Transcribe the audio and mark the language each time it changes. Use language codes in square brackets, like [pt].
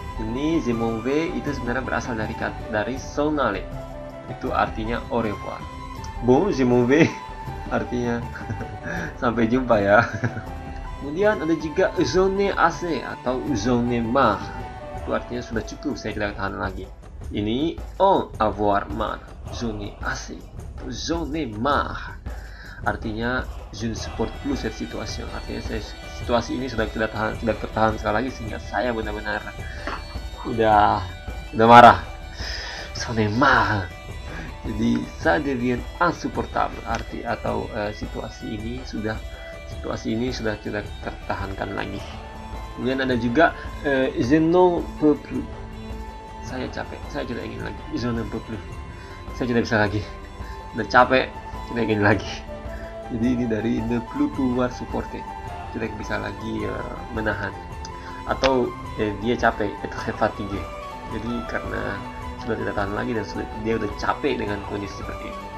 [id] Ini [fr] je m'en vais [id] itu sebenarnya berasal dari [fr] s'en aller. [id] Itu artinya [fr] au revoir. Bon, je m'en vais [id] artinya sampai jumpa ya. Kemudian ada juga [fr] j'en ai assez atau j'en ai marre. [id] Itu artinya sudah cukup, saya tidak tahan lagi. [fr] Ini en avoir marre, j'en ai assez, j'en ai marre. [id] Artinya [fr] je ne supporte plus cette situation. [id] Artinya situasi ini sudah tidak tertahan sekali lagi sehingga saya benar-benar udah marah. [fr] J'en ai marre. [id] Jadi [fr] ça devient insupportable, [id] arti atau situasi ini sudah tidak tertahankan lagi. Kemudian ada juga [fr] je n'en peux plus. [id] Saya capek, saya tidak ingin lagi. [fr] Je n'en peux plus. [id] Saya tidak bisa lagi. Sudah capek, tidak ingin lagi. Jadi ini dari [fr] ne plus pouvoir supporter. [id] Tidak bisa lagi menahan. Atau dia capek, [fr] être fatigué. [id] Jadi karena sudah tidak tahan lagi dan dia udah capek dengan kondisi seperti itu.